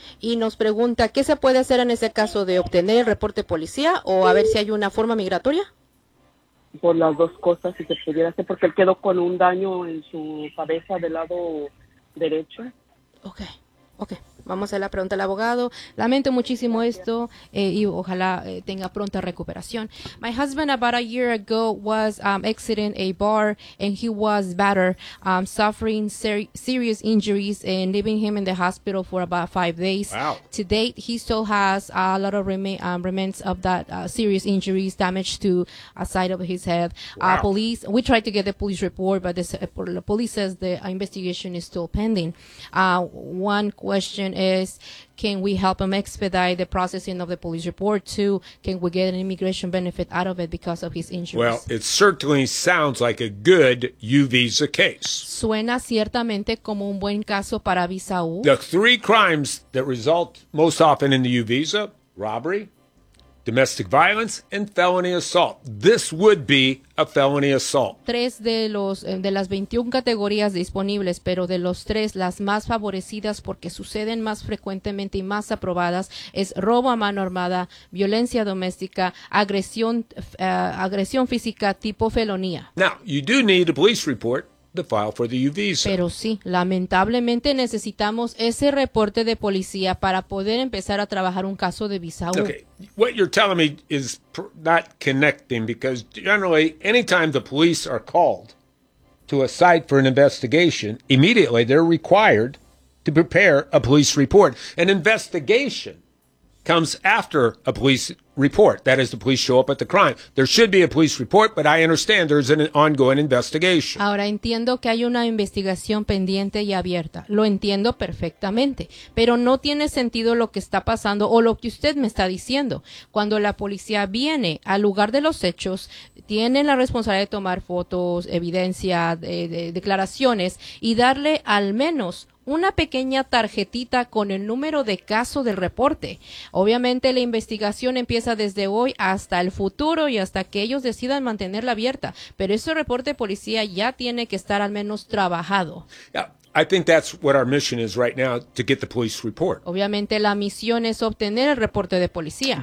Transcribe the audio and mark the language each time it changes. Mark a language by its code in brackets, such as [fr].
[es] Y nos pregunta, ¿qué se puede hacer en ese caso de obtener el reporte policía o a ver si hay una forma migratoria? Por las dos cosas, si se pudiera hacer, porque él quedó con un daño en su cabeza del lado derecho. Ok. Ok. Vamos a la pregunta al abogado. Lamento muchísimo esto y ojalá tenga pronta recuperación. [en] My husband about a year ago was exiting a bar and he was battered, suffering serious injuries and leaving him in the hospital for about 5 days. Wow. To date, he still has a lot of remnants of that serious injuries, damage to a side of his head. Wow. We tried to get the police report, but the police says the investigation is still pending. One question is, can we help him expedite the processing of the police report? Two, can we get an immigration benefit out of it because of his injuries? Well, it certainly sounds like a good U visa case. [es] Suena ciertamente como un buen caso para visa U. [en] The three crimes that result most often in the U visa, robbery, domestic violence, and felony assault. This would be a felony assault. [es] Tres de las 21 categorías disponibles, pero de los tres, las más favorecidas porque suceden más frecuentemente y más aprobadas, es robo a mano armada, violencia doméstica, agresión física tipo felonía. [en] Now, you do need a police report to file for the U visa. [es] Pero sí, lamentablemente necesitamos ese reporte de policía para poder empezar a trabajar un caso de visa U. [en] Okay, what you're telling me is not connecting because generally, anytime the police are called to a site for an investigation, immediately they're required to prepare a police report. An investigation comes after a police report. That is, the police show up at the crime. There should be a police report, but I understand there's an ongoing investigation. [es] Ahora entiendo que hay una investigación pendiente y abierta. Lo entiendo perfectamente, pero no tiene sentido lo que está pasando o lo que usted me está diciendo. Cuando la policía viene al lugar de los hechos, tienen la responsabilidad de tomar fotos, evidencia, declaraciones y darle al menos una pequeña tarjetita con el número de caso del reporte. Obviamente la investigación empieza desde hoy hasta el futuro y hasta que ellos decidan mantenerla abierta, pero ese reporte policía ya tiene que estar al menos trabajado. [en] I think that's what our mission is right now, to get the police report. [es] Obviamente la misión es obtener el reporte de policía.